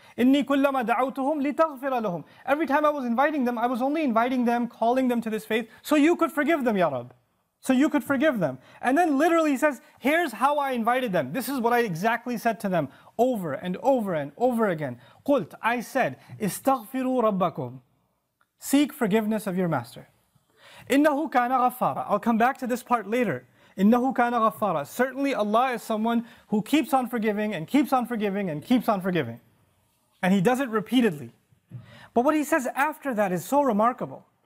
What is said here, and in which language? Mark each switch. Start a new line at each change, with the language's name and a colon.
Arabic: إِنِّي كُلَّمَا دَعَوْتُهُمْ لِتَغْفِرَ لَهُمْ.
English: Every time I was inviting them, I was only inviting them, calling them to this faith, so you could forgive them, Ya Rab. So you could forgive them. And then literally he says, here's how I invited them. This is what I exactly said to them over and over and over again.
Arabic: قُلْت,
English: I said,
Arabic: استغفروا ربكم.
English: Seek forgiveness of your master.
Arabic: إِنَّهُ كَانَ غَفَّارًا.
English: I'll come back to this part later.
Arabic: إِنَّهُ كَانَ غَفَّارًا.
English: Certainly Allah is someone who keeps on forgiving and keeps on forgiving and keeps on forgiving. And He does it repeatedly. But what He says after that is so remarkable.